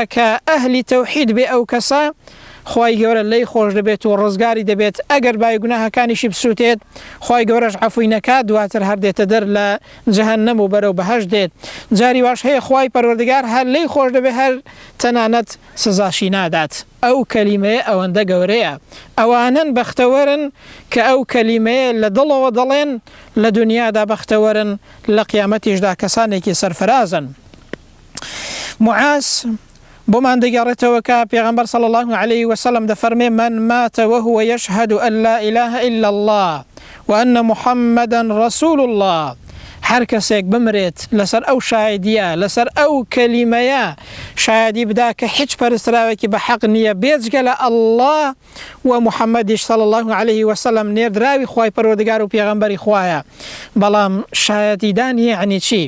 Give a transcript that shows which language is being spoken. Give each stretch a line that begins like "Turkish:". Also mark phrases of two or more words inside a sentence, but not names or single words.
Central Kurdish: کە ئەهلی تەوحید بێ ئەو کەسە خوای گەورە لێی خۆش دەبێت و ڕزگاری دەبێت ئەگەر بای گوناهەکانیشی بسووتێت خوای گەورەش عەفوی نەکات دواتر هەردێتە دەر لە جەهەنەم و بەرەو بەهەشت دێت جاری واش هەیە خوای پەروەردگار هەر لێی خۆش دەبێت هەر تەنانەت سزاشی نادات ئەو کەلیمەیە ئەوەندە گەورەیە ئەوانن بەختەوەرن کە ئەو کەلیمەیە لە دڵەوە دەڵێن لە دنیادا بەختەوەرن لە قیامەتیشدا کەسانێکی سەرفرازن معاذ بۆمان دەگەڕێتەوە کە پێغەمبەر
Arabic: صلی الله عليه وسلم
Central Kurdish: دەفەرمێ
Arabic: من مات وهو يشهد أن لا إله إلا الله وأن محمدا رسول الله
Central Kurdish: هەر کەسێک بمرێت لەسەر ئەو شایدیە لەسەر ئەو کەلیمەیە شایدی بدا کە هیچ پەرستراوێکی بە حەق نییە بێجگە لە ئەڵڵا و محەممەدیش
Arabic: صلی الله عليه وسلم
Central Kurdish: نێردراوی خوای پەروەردگار و پێغەمبەری خوایە بەڵام شایەتیدان یعنی چی؟